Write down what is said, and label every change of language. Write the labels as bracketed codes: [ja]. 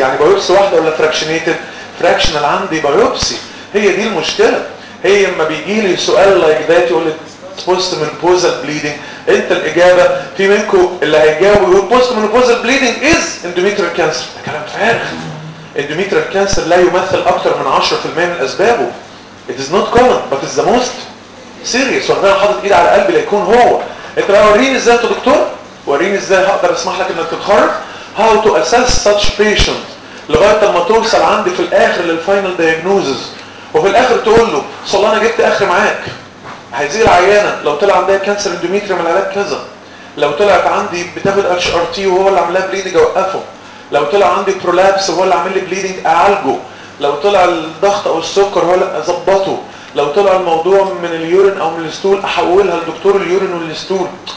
[ar] يعني بايوبسي واحده ولا فراكشنيتد؟ فراكشنال عندي بايوبسي. هي دي المشكله. هي لما بيجي لي سؤال [en] like that [ar] يقول لي بوست من بوزل بليدنج, انت الاجابه في منكم اللي هيجاوب يقول [en] Postmenopausal bleeding is endometrial cancer. [ar] ده كلام فارغ. اندوميتريال كانسر لا يمثل اكثر من 10% من اسبابه. [en] It is not common but it's the most serious. [ar] وانا حاطط ايدي على قلبي ليكون هو. انت بقى وريني ازاي انت دكتور, وريني ازاي هقدر اسمح لك انك تتخرج. [en] How to assess such patients [ar] لغايه لما توصل عندي في الاخر للفاينل دايجنوزز, وفي الاخر تقول له صلي انا جبت اخر معاك. هيزيل عيانه لو طلع عندها كانسر اندوميتريوم العلاج كذا, لو طلعت عندي بتاخد اتش ار تي وهو اللي عملها بليدنج اوقفه, لو طلع عندي برولابس وهو اللي عامل لي بليدنج اعالجه, لو طلع الضغط او السكر هو اللي اظبطه, لو طلع الموضوع من اليورين او من الاستول احولها لدكتور اليورين والاستول.